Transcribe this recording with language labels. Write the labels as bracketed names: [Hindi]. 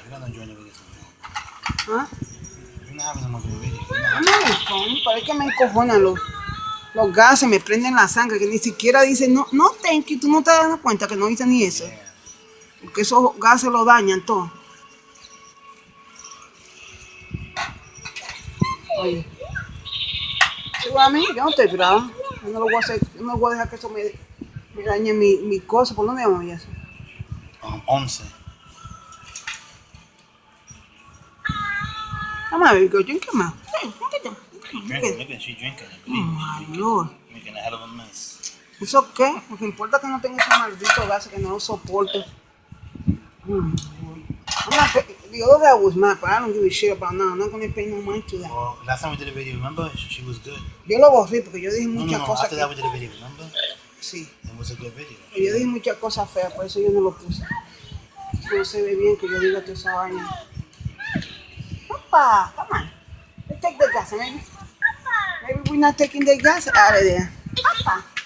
[English] You're not enjoying the video. ¿Ah? You're not having much of a video. [Spanish] No, parece que me encojonan los gases, me prenden la sangre, que ni siquiera dicen, no, no, [English] thank you, [Spanish] tú no te das cuenta que no dicen ni eso. [English] Yeah. [Spanish] Porque esos gases lo dañan todo. Oye, ¿sí va a mí? Yo no estoy bravo. Yo no lo voy a hacer, yo no voy a dejar que eso me dañe mi cosa. ¿Por dónde vamos a eso? 11. [English] Come on, baby girl, drink it, man. Drinking, she drinking. Oh, my Lord. Making a hell of a mess. [Spanish] ¿Eso qué? Lo que importa es que no tenga ese maldito gas, que no lo soporte. [English] I'm not, the other guy was mad, but I don't give a shit about now. I'm not going to pay no mind to that. Well, last time we did a video, remember? She was good. [Spanish] Yo lo borré porque yo dije No, muchas cosas [English] after that we did a video, remember? [Spanish] Sí, [English] It was a good video. [Spanish] yo dije muchas cosas feas, por eso yo no lo puse. No se ve bien que yo diga toda esa vaina. [English] Papa, come on. Let's take the gas, maybe. Maybe we're not taking the gas out of there. Papa.